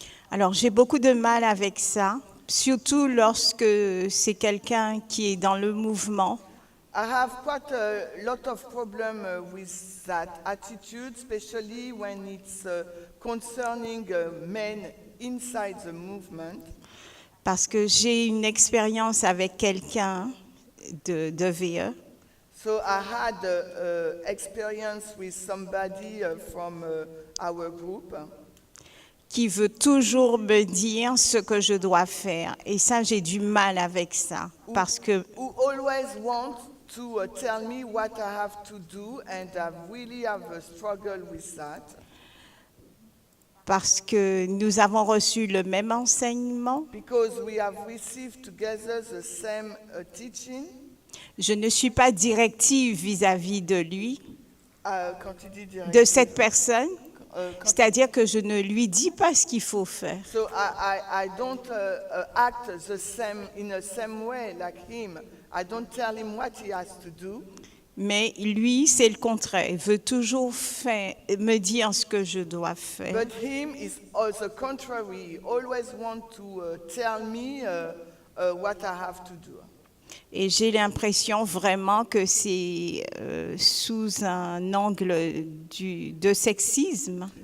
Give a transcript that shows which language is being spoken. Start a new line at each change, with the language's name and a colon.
French: alors j'ai beaucoup de mal avec ça, surtout lorsque c'est quelqu'un qui est dans le mouvement.
English: I have quite a lot of problem with that attitude, especially when it's concerning men inside the movement.
French: Parce que j'ai une expérience avec quelqu'un de VE
English: So I had experience with somebody from our group
French: qui veut toujours me dire ce que je dois faire. Et ça, j'ai du mal avec ça. Parce que
English: who always want to tell me what I have to do, and I really have a struggle with that.
French: Parce que nous avons reçu le même enseignement.
English: Because we have received together the same teaching.
French: Je ne suis pas directive vis-à-vis de lui, Quand tu dis de cette personne. C'est-à-dire que je ne lui dis pas ce qu'il faut faire.
English: So I don't act the same in the same way like him. I don't tell him what he has to do.
French: Mais lui, c'est le contraire. Il veut toujours me dire ce que je dois faire.
English: But him is the contrary. He always want to tell me what I have to do.
French: Et j'ai l'impression vraiment que c'est sous un angle de sexisme.